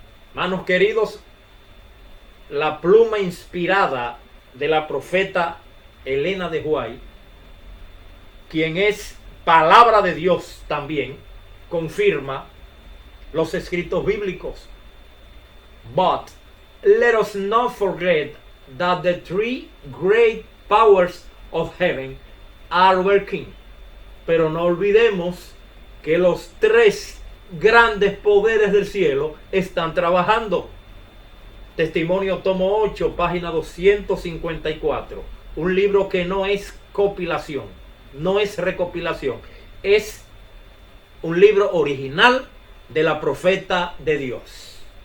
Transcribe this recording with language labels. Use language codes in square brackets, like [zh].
[es] Hermanos queridos, la pluma inspirada de la profeta Elena de White, quien es palabra de Dios también, confirma los escritos bíblicos. [en] But let us not forget that the three great powers of heaven are working. [es] Pero no olvidemos que los tres grandes poderes del cielo están trabajando. Testimonio tomo 8, página 254. Un libro que no es compilación, no es recopilación, es un libro original de la profeta de Dios.